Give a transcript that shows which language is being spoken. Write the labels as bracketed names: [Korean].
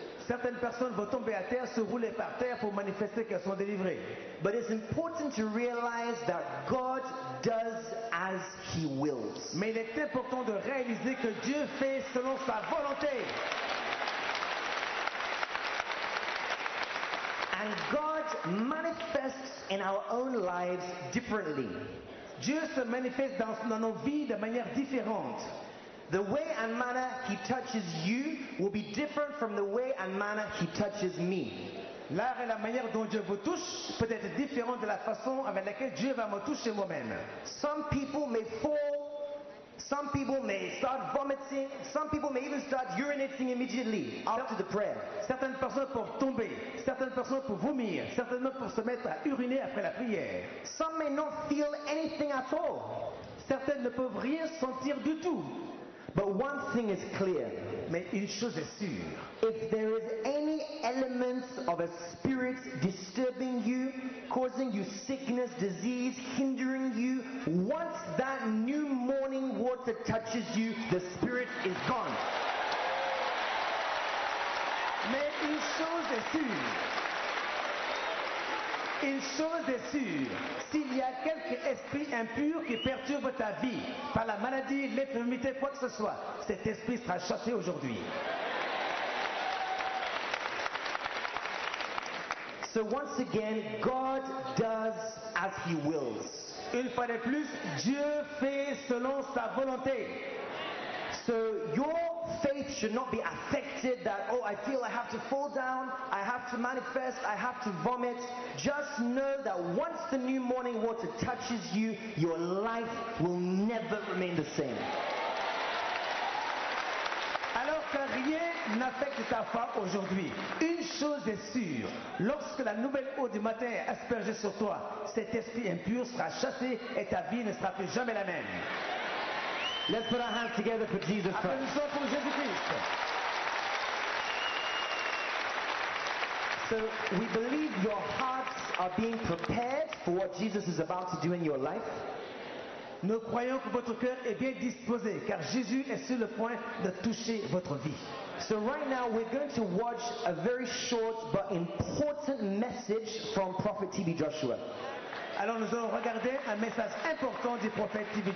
[French] Certaines personnes vont tomber à terre, se rouler par terre pour manifester qu'elles sont délivrées. [English] But it's important to realize that God does as He wills. [French] Mais il est important de réaliser que Dieu fait selon sa volonté. [English] And God manifests in our own lives differently. [French] Dieu se manifeste dans nos vies de manière différente. [English] The way and manner He touches you will be different from the way and manner He touches me. [French] L'art et la manière dont Dieu vous touche peut être différente de la façon avec laquelle Dieu va me toucher moi-même. [English] Some people may fall, some people may start vomiting, some people may even start urinating immediately after the prayer. [French] Certaines personnes peuvent tomber, certaines personnes peuvent vomir, certaines peuvent se mettre à uriner après la prière. [English] Some may not feel anything at all. [French] Certaines ne peuvent rien sentir du tout. [English] But one thing is clear. [French] Mais une chose est sûre. [English] If there is any element of a spirit disturbing you, causing you sickness, disease, hindering you, once that new morning water touches you, the spirit is gone. [French] Mais une chose est sûre. Une chose est sûre, s'il y a quelque esprit impur qui perturbe ta vie, par la maladie, l'infirmité, quoi que ce soit, cet esprit sera chassé aujourd'hui. [English] So once again, God does as He wills. [French] Une fois de plus, Dieu fait selon sa volonté. [English] So your faith should not be affected that, oh, I feel I have to fall down, I have to manifest, I have to vomit. Just know that once the new morning water touches you, your life will never remain the same. [French] Alors que rien n'affecte ta foi aujourd'hui. Une chose est sûre, lorsque la nouvelle eau du matin est aspergée sur toi, cet esprit impur sera chassé et ta vie ne sera plus jamais la même. [English] Let's put our hands together for Jesus Christ. [French] Applaudissons pour Jésus-Christ. [English] So we believe your hearts are being prepared for what Jesus is about to do in your life. [French] Nous croyons que votre cœur est bien disposé, car Jésus est sur le point de toucher votre vie. [English] So right now we're going to watch a very short but important message from Prophet T.B. Joshua. [French] Alors nous allons regarder un message important du prophète T.B.